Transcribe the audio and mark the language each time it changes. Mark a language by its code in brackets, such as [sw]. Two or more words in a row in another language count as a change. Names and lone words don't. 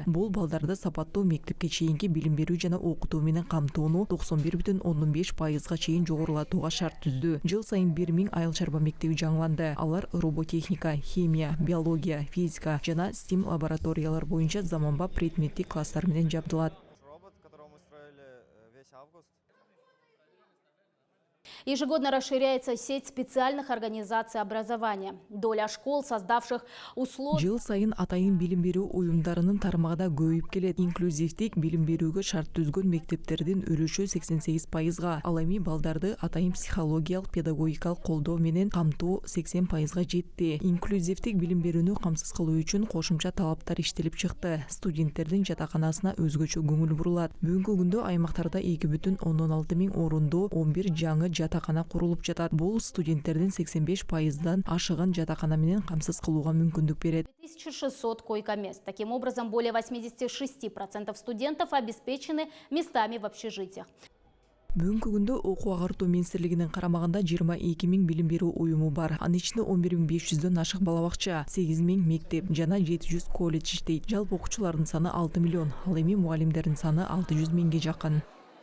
[ky] Бул балдарды сапаттуу мектепке чейинки билим берүү жана окутуу менен камтууну 91,5%га чейин жогорулатууга шарт түздү. Жыл сайын 1000 айыл чарба мектеби жаңыланды. Алар роботехника, химия, биология, физика жана STEM лабораториялар боюнча заманбап предметтик класстар менен жабдылат. [ru] Ежегодно расширяется сеть специальных организаций образования. Доля школ, создавших условия... [ky] Жыл сайын атайын билим берүү уюмдарынын тармагында көбөйүп келет. Инклюзивдик билим берүүгө шарт түзгөн мектептердин өлүшү 88%, ал эми балдарды атайын психологиялык, педагогикалык колдоо менен камтуу 80%га жетти. Инклюзивдик билим берүүнү камсыз кылуу үчүн кошумча талаптар иштелип чыкты. Студенттердин жатаканасына өзгөчө көңүл бурулат. Бүгүнкү күндө аймактарда 2,16 миң орундуу 11 жаңы жатакана курулуп жатат. Бул студенттердин 85%дан ашыгын жатакана менен камсыз кылууга мүмкүндүк берет. [ru] 2600 койко-мест. Таким образом, более 86% студентов обеспечены местами в общежитиях. [ky] Бүгүнкү күндө Окуу агартуу министрлигинин карамагында 22 миң билим берүү уюму бар. Анын ичинде 11500дөн ашык бала бакча, 8 миң мектеп жана 700 колледж иштейт. Жалпы окуучулардын саны 6 миллион. Ал эми мугалимдердин саны 600 миңге жакын.